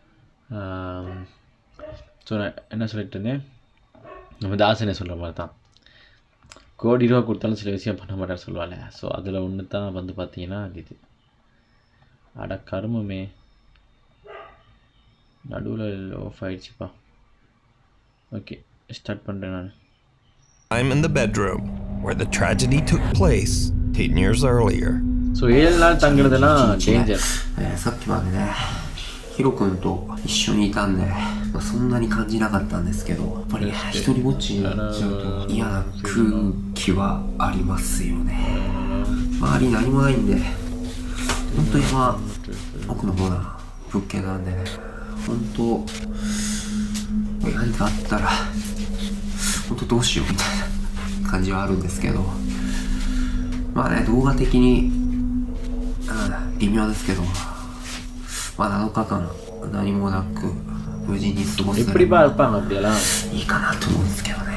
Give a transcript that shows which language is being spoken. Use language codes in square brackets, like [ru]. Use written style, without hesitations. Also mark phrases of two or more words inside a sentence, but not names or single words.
[ta] ஸோ நான் என்ன சொல்லிட்டு இருந்தேன், நம்ம தாசனை சொல்கிற மாதிரி தான், கோடி ரூபா கொடுத்தாலும் சில விஷயம் பண்ண மாட்டேன்னு சொல்லுவாள். ஸோ அதில் ஒன்று தான் வந்து பார்த்தீங்கன்னா இது. அட கருமமே, நடுவில் ஆஃப் ஆகிடுச்சுப்பா. ஓகே, ஸ்டார்ட் பண்ணுறேன் நான். [en] I'm in the bedroom where the tragedy took place 10 years earlier. [ta] ஸோ 7 நாள் தங்குறதெல்லாம் டேஞ்சர். [ja] さっきまでねヒロ君と一緒にいたんで、そんなに感じなかったんですけど、やっぱり一人ぼっちになっちゃうと嫌な空気はありますよね。周り何もないんで、本当に僕の方な物件なんでね、本当何かあったら本当どうしようみたいな感じはあるんですけど、まあね、動画的に微妙ですけど、まあ7日間何もなく無事に過ごせればいいかなと思うんですけどね。